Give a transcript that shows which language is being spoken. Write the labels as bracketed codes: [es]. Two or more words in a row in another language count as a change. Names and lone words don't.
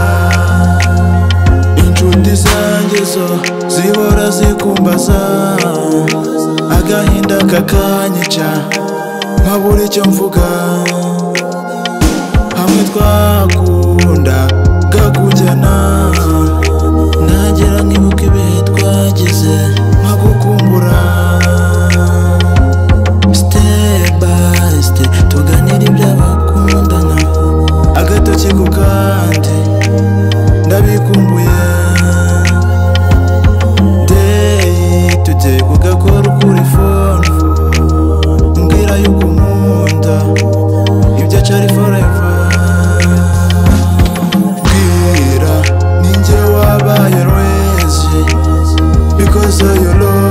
[rw] Inshuti zanjye zo zihora zikumbaza agahinda kakanyica nkabura icyo mvuga. Hamwe twakundaga kujyana nagera nkibuka ibihe twagize nkagukumbura. [en] Step by step [rw] tuganira iby'abakundana agatoki ku kandi ndabikumbuye. [en] Day to day [rw] ugakora kuri phone mbwira yuko unkunda ibyacu ari forever. Bwira ninjye wabaye rwezi [en] because of your love